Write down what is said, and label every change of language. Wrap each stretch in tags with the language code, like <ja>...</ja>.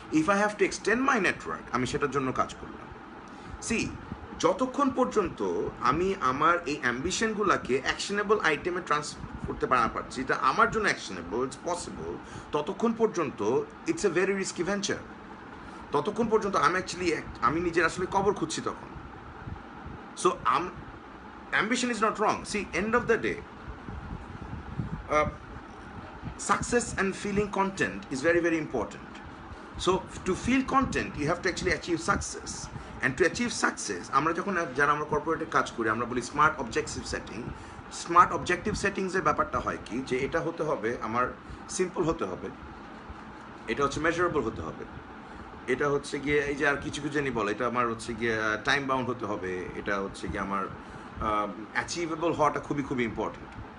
<en>if I have to extend my network,</en> <bn>আমি সেটার জন্য কাজ করলাম। সি, যতক্ষণ পর্যন্ত আমি আমার এই অ্যাম্বিশনগুলোকে অ্যাকশনেবল আইটেমে করতে পারছি, এটা আমার জন্য অ্যাকশনেবল, ইটস পসিবল, ততক্ষণ পর্যন্ত</bn> <en>It's a very risky venture.</en> <bn>ততক্ষণ পর্যন্ত আমি নিজের আসলে কবর খুঁজছি তখন।</bn> <en>So ambition is not wrong. See, end of the day success and feeling content is very, very important. So to feel content, you have to actually achieve success. And to achieve success,</en> <bn>আমরা যখন যারা আমরা কর্পোরেটে কাজ করি, আমরা বলি smart objective setting. Smart objective সেটিংসের ব্যাপারটা হয় কি, যে এটা হতে হবে আমার সিম্পল হতে হবে, এটা হচ্ছে মেজারেবল হতে হবে, এটা হচ্ছে গিয়ে এই যে আর কিছু কিছু জানি বলে, এটা আমার হচ্ছে গিয়ে টাইম বাউন্ড হতে হবে, এটা হচ্ছে গিয়ে আমার অ্যাচিভেবল হওয়াটা খুবই খুবই ইম্পর্টেন্ট।</bn>